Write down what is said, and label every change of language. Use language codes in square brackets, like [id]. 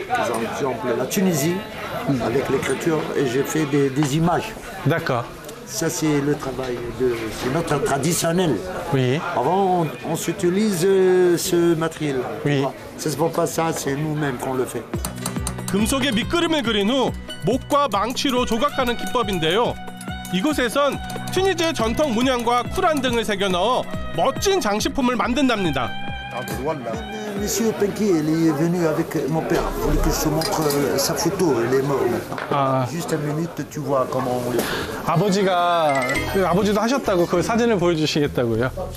[fr] Par exemple, la Tunisie, avec l'écriture, et j'ai fait des images. D'accord. Ça, c'est le travail c'est notre traditionnel. Oui. Avant, on s'utilise ce matériel. Oui. C'est pas ça, c'est nous-mêmes qu'on le fait. [ko] 금속에 밑그림을 그린 후 목과 망치로 조각하는 기법인데요. 이곳에선 튀니지의 전통 문양과 쿨한 등을 새겨 넣어 멋진 장식품을 만든답니다. [fr] Monsieur Penki, il est venu avec mon père. Il voulait que je te montre sa photo. Il est mort maintenant. Ah. Juste une minute, tu vois comment on le fait. [ko] 아버지도 하셨다고 그 사진을 보여주시겠다고요?